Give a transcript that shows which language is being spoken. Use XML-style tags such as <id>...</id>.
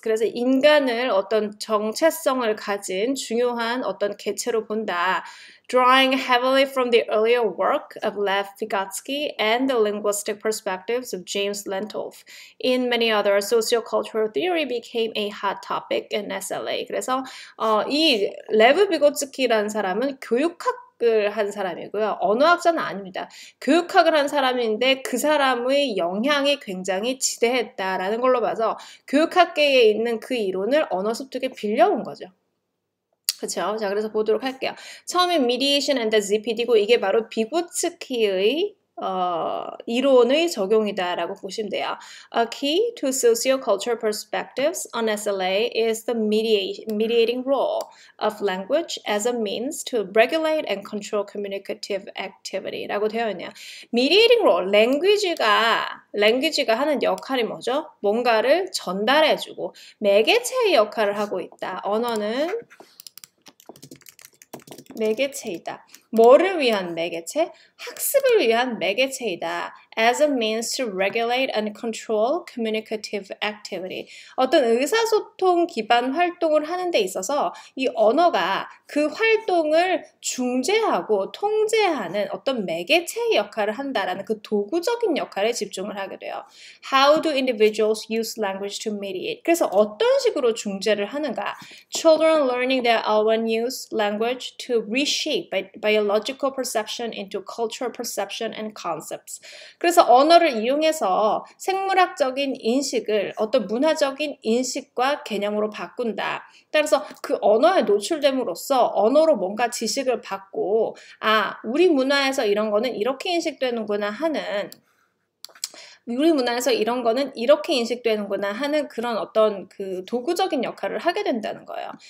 <ko>그래서 인간을 어떤 정체성을 가진 중요한 어떤 개체로 본다.</ko> <en>Drawing heavily from the earlier work of Lev Vygotsky and the linguistic perspectives of James Lentolf. In many other sociocultural theory became a hot topic in SLA.</en> <ko>그래서 이 레브 비고츠키라는 사람은 교육학을 한 사람이고요. 언어학자는 아닙니다. 교육학을 한 사람인데 그 사람의 영향이 굉장히 지대했다라는 걸로 봐서 교육학계에 있는 그 이론을 언어 습득에 빌려온 거죠. 그렇죠? 자, 그래서 보도록 할게요. 처음에 mediation and the ZPD고 이게 바로 비고츠키의 이론의 적용이다라고 보시면 돼요.</ko> <en>A key to sociocultural perspectives on SLA is the mediating role of language as a means to regulate and control communicative activity</en> <ko>라고 되어 있네요. mediating role, language가 하는 역할이 뭐죠? 뭔가를 전달해주고 매개체의 역할을 하고 있다. 언어는 매개체이다. 뭐를 위한 매개체? 학습을 위한 매개체이다.</ko> <en>As a means to regulate and control communicative activity.</en> <ko>어떤 의사소통 기반 활동을 하는 데 있어서 이 언어가 그 활동을 중재하고 통제하는 어떤 매개체의 역할을 한다라는 그 도구적인 역할에 집중을 하게 돼요.</ko> <en>How do individuals use language to mediate?</en> <ko>그래서 어떤 식으로 중재를 하는가?</ko> <en>Children learning their L1 use language to reshape biological perception into cultural perception and concepts.</en> <ko>그래서 언어를 이용해서 생물학적인 인식을 어떤 문화적인 인식과 개념으로 바꾼다. 따라서 그 언어에 노출됨으로써 언어로 뭔가 지식을 받고 아, 우리 문화에서 이런 거는 이렇게 인식되는구나 하는 우리 문화에서 이런 거는 이렇게 인식되는구나 하는 그런 어떤 그 도구적인 역할을 하게 된다는 거예요.</ko>